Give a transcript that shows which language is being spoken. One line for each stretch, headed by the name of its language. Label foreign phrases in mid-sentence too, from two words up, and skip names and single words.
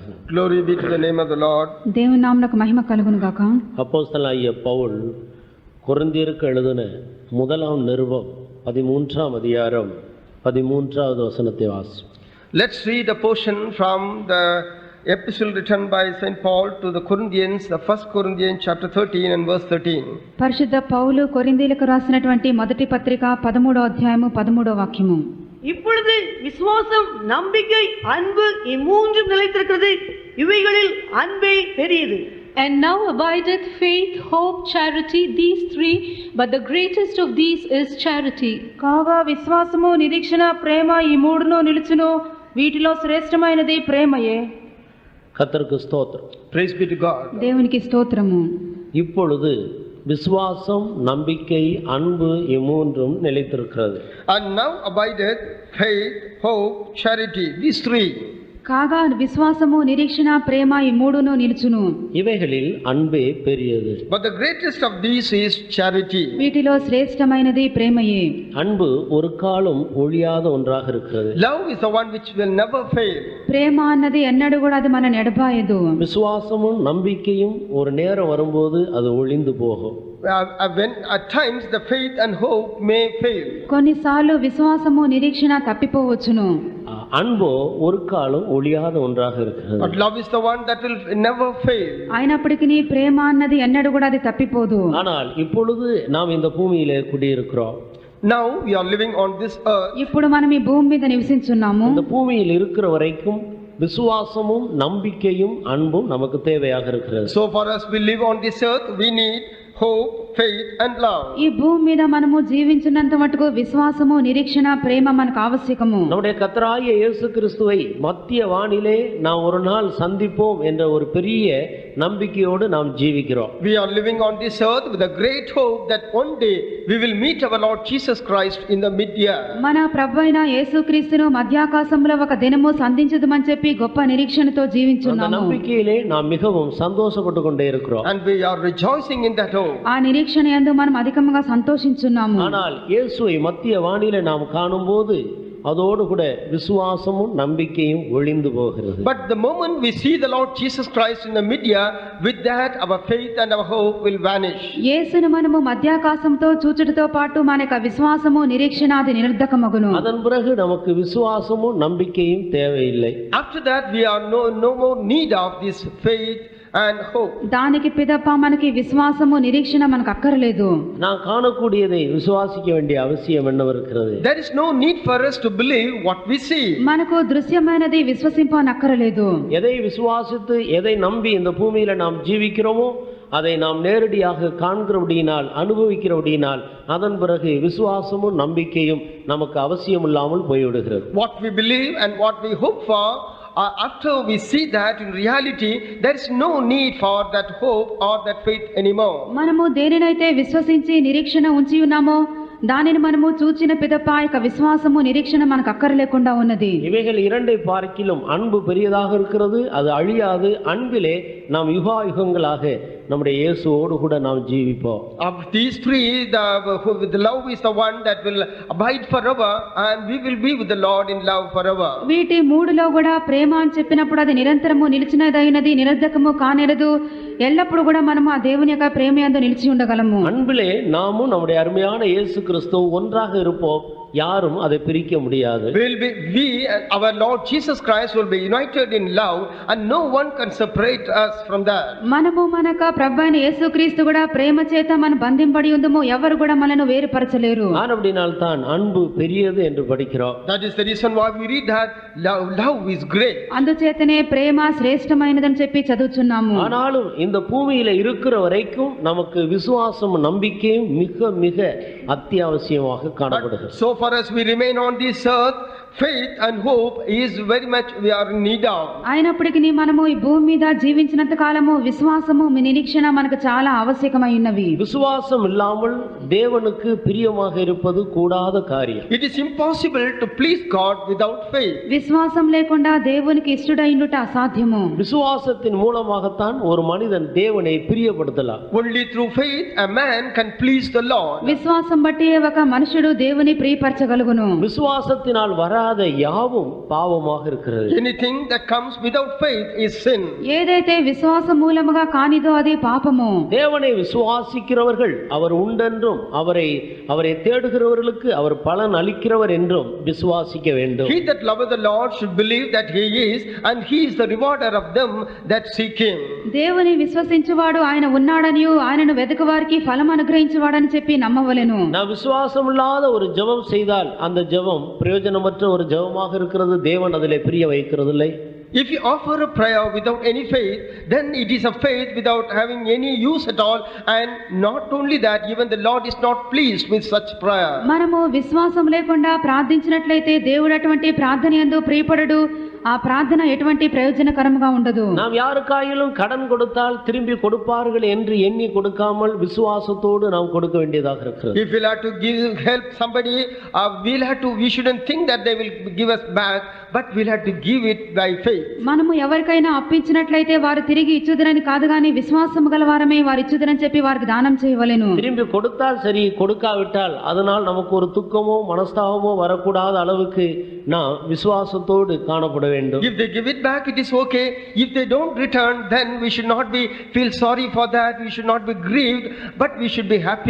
English: Glory be to the name of the Lord.
Telugu: దేవుని నామమునకు మహిమ కలుగును గాక.
Tamil: அப்போஸ்தலனாகிய பவுல் கொரிந்தியருக்கு எழுதின முதலாம் நிருபம் 13ஆம் அதிகாரம் 13வது வசனத்தை வாசி.
English: Let's read a portion from the epistle written by St. Paul to the Corinthians, the 1 Corinthians chapter 13 and verse 13.
Telugu: పరిశుద్ధ పౌలు కొరింథీయులకు రాసినటువంటి మొదటి పత్రిక 13వ అధ్యాయము 13వ వాక్యము.
Tamil: இப்பொழுது விசுவாசம், நம்பிக்கை, அன்பு இம்மூன்றும் நிலைத்திருக்கிறது. இவைகளில் அன்பே பெரியது.
English: And now abideth faith, hope, charity, these three, but the greatest of these is charity.
Telugu: కాగా విశ్వాసము, నిరీక్షణ, ప్రేమ ఈ మూడును నిలుచును. వీటిలో శ్రేష్టమైనది ప్రేమయే.
Tamil: கர்த்தருக்கு ஸ்தோத்திரம்.
English: Praise be to God.
Telugu: దేవునికి స్తోత్రము.
Tamil: இப்பொழுது விசுவாசம், நம்பிக்கை, அன்பு இம்மூன்றும் நிலைத்திருக்கிறது.
English: And now abideth faith, hope, charity, these three.
Telugu: కాగా విశ్వాసము, నిరీక్షణ, ప్రేమ ఈ మూడును నిలుచును.
Tamil: இவைகளில் அன்பே பெரியது.
English: But the greatest of these is charity.
Telugu: వీటిలో శ్రేష్టమైనది ప్రేమయే.
Tamil: அன்பு ஒரு காலம் ஒழியாத ஒன்றாக இருக்கிறது.
English: Love is the one which will never fail.
Telugu: ప్రేమ అన్నది ఎన్నడూ కూడా అది మన ఎడబాయదు.
Tamil: விசுவாசமும் நம்பிக்கையும் ஒரு நேரம் வரும்போது அது ஒழிந்து போகும்.
English: When at times the faith and hope may fail.
Telugu: కొన్నిసార్లు విశ్వాసము, నిరీక్షణ తప్పిపోవచ్చును.
Tamil: அன்போ ஒரு காலம் ஒழியாத ஒன்றாக இருக்கிறது.
English: But love is the one that will never fail.
Telugu: అయినప్పటికీ ప్రేమ అన్నది ఎన్నడూ కూడా అది తప్పిపోదు.
Tamil: ஆனால் இப்பொழுது நாம் இந்த பூமியிலே குடியிருக்கிறோம்.
English: Now we are living on this earth.
Telugu: ఇప్పుడు మనం ఈ భూమి మీద నివసించున్నాము.
Tamil: இந்த பூமியில் இருக்கிற வரைக்கும் விசுவாசமும் நம்பிக்கையும் அன்பும் நமக்கு தேவையாக இருக்கிறது.
English: So for us we live on this earth, we need hope, faith and love.
Telugu: ఈ భూమి మీద మనము జీవించినంత మటుకు విశ్వాసము, నిరీక్షణ, ప్రేమ మనకు ఆవశ్యకము.
Tamil: நம்முடைய கர்த்தராகிய இயேசு கிறிஸ்துவை மத்திய வானிலே நாம் ஒரு நாள் சந்திப்போம் என்ற ஒரு பெரிய நம்பிக்கையோடு நாம் ஜீவிக்கிறோம்.
English: We are living on this earth with a great hope that one day we will meet our Lord Jesus Christ in the mid-year.
Telugu: మన ప్రభువైన యేసుక్రీస్తును మధ్యాకాశంలో ఒక దినము సంధించుదామని చెప్పి గొప్ప నిరీక్షణతో
Tamil: அந்த
Telugu: జీవించున్నాము.
Tamil: நம்பிக்கையிலே நாம் மிகவும் சந்தோஷப்பட்டு கொண்டே இருக்கிறோம்.
English: And we are rejoicing in that hope.
Telugu: ఆ నిరీక్షణ యందు మనం అధికంగా సంతోషించున్నాము.
Tamil: ஆனால் இயேசுவை மத்திய வானிலே நாம் காணும்போது அதோடு கூட விசுவாசமும் நம்பிக்கையும் ஒழிந்து போகிறது.
English: But the moment we see the Lord Jesus Christ in the mid-year, with that our faith and our hope will vanish.
Telugu: యేసును మనము మధ్యాకాశంతో చూచుటతో పాటు మనకు విశ్వాసము, నిరీక్షణ అది నిరర్ధకమగును.
Tamil: அதன் பிறகு நமக்கு விசுவாசமும் நம்பிக்கையும் தேவையில்லை.
English: After that we are no more need of this faith and hope.
Telugu: దానికి పిదప మనకి విశ్వాసము, నిరీక్షణ మనకు అక్కర్లేదు.
Tamil: நான் காணக்கூடியதை விசுவாசிக்க வேண்டிய அவசியம் என்னவருக்கிறது?
English: There is no need for us to believe what we see.
Telugu: మనకు దృశ్యమైనది విశ్వసింపనక్కరలేదు.
Tamil: எதை விசுவாசித்து எதை நம்பி இந்த பூமியில நாம் ஜீவிக்கிறோமோ அதை நாம் நேரடியாக காண்கிறபடியினால், அனுபவிக்கிறபடியினால் அதன் பிறகு விசுவாசமும் நம்பிக்கையும் நமக்கு அவசியம் இல்லாமல் போய்விடுகிறது.
English: What we believe and what we hope for, after we see that in reality, there is no need for that hope or that faith anymore.
Telugu: మనము దేనినైతే విశ్వసించి నిరీక్షణ ఉంచి ఉన్నామో దానిని మనము చూచిన పిదప ఇక విశ్వాసము, నిరీక్షణ మనకు అక్కర్లేకుండా ఉన్నది.
Tamil: இவைகள் இரண்டை பார்க்கிலும் அன்பு பெரியதாக இருக்கிறது. அது அழியாது. அன்பிலே நாம் யுகாயுகங்களாக நம்முடைய இயேசுவோடு கூட நாம் ஜீவிப்போம்.
English: Of these three, the love is the one that will abide forever, and we will be with the Lord in love forever.
Telugu: వీటి మూడులో కూడా ప్రేమ అని చెప్పినప్పుడు అది నిరంతరము నిలిచినదైనది, నిరర్ధకము కానేరదు. ఎల్లప్పుడు కూడా మనము ఆ దేవుని యొక్క ప్రేమ యందు నిలిచి ఉండగలము.
Tamil: அன்பிலே நாமும் நம்முடைய அருமையான இயேசு கிறிஸ்து ஒன்றாக இருப்போம். யாரும் அதை பிரிக்க முடியாது.
English: We and our Lord Jesus Christ will be united in love, and no one can separate us from that.
Telugu: మనము మనక ప్రభువైన యేసుక్రీస్తు కూడా ప్రేమ చేత మనం బంధింపడి ఉందము. ఎవరు కూడా మనను వేరుపరచలేరు.
Tamil: ஆனபடினால் தான் அன்பு பெரியது என்று படிக்கிறோம்.
English: That is the reason why we read that love is great.
Telugu: అందుచేతనే ప్రేమ శ్రేష్టమైనదని చెప్పి చదువుచున్నాము.
Tamil: ஆனாலும் இந்த பூமியில இருக்கிற வரைக்கும் நமக்கு விசுவாசம், நம்பிக்கையும் மிக மிக அத்தியாவசியமாக காணப்படுகிறது.
English: So for us we remain on this earth, faith and hope is very much we are in need of.
Telugu: అయినప్పటికీ మనము ఈ భూమి మీద జీవించినంత కాలము విశ్వాసము, నిరీక్షణ మనకు చాలా ఆవశ్యకమై ఉన్నవి.
Tamil: விசுவாசம் இல்லாமல் தேவனுக்கு பிரியமாக இருப்பது கூடாத காரியம்.
English: It is impossible to please God without faith.
Telugu: విశ్వాసం లేకుండా దేవునికి ఇష్టడైండుట అసాధ్యము.
Tamil: விசுவாசத்தின் மூலமாகத்தான் ஒரு மனிதன் தேவனை பிரியப்படுத்தலாம்.
English: Only through faith a man can please the Lord.
Telugu: విశ్వాసం బట్టి ఒక మనుషుడు దేవుని ప్రియపరచగలుగును.
Tamil: விசுவாசத்தினால் வரா வராத யாவும் பாவமாக இருக்கிறது.
English: Anything that comes without faith is sin.
Telugu: ఏదైతే విశ్వాసం మూలముగా కానిదో అది పాపము.
Tamil: தேவனை விசுவாசிக்கிறவர்கள் அவர் உண்டென்றும் அவரை தேடுகிறவர்களுக்கு அவர் பலன் அளிக்கிறவர் என்றும் விசுவாசிக்க வேண்டும்.
English: He that loveth the Lord should believe that he is, and he is the rewarder of them that seek him.
Telugu: దేవుని విశ్వసించువాడు ఆయన ఉన్నాడనియు ఆయనను వెతుకువారికి ఫలం అనుగ్రహించువాడని చెప్పి నమ్మవలెను.
Tamil: நான் விசுவாசம் இல்லாத ஒரு ஜெபம் செய்தால் அந்த ஜெபம் பிரயோஜனமற்ற ஒரு ஜெபமாக இருக்கிறது. தேவன் அதிலே பிரிய வைக்கிறதில்லை.
English: If you offer a prayer without any faith, then it is a faith without having any use at all, and not only that, even the Lord is not pleased with such prayer.
Telugu: మనము విశ్వాసం లేకుండా ప్రార్థించినట్లయితే దేవుడు అటువంటి ప్రార్థన యందు ప్రియపడడు. ఆ ప్రార్థన ఎటువంటి ప్రయోజనకరంగా ఉండదు.
Tamil: நாம் யாருக்காயிலும் கடன் கொடுத்தால் திரும்பி கொடுப்பார்கள் என்று எண்ணி கொடுக்காமல் விசுவாசத்தோடு நாம் கொடுக்க வேண்டியதாக இருக்கிறது.
English: If we'll have to help somebody, we shouldn't think that they will give us back, but we'll have to give it by faith.
Telugu: మనము ఎవరికైనా అప్పించినట్లయితే వారు తిరిగి ఇచ్చుదరని కాదు గాని విశ్వాసము గలవారమే వారు ఇచ్చుదరని చెప్పి వారికి దానం చేయవలెను.
Tamil: திரும்பி கொடுத்தால் சரி, கொடுக்காவிட்டால் அதனால் நமக்கு ஒரு துக்கமோ மனஸ்தாபமோ வரக்கூடாத அளவுக்கு நாம் விசுவாசத்தோடு காணப்பட வேண்டும்.
English: If they give it back, it is okay. If they don't return, then we should not feel sorry for that. We should not be grieved, but we should be happy.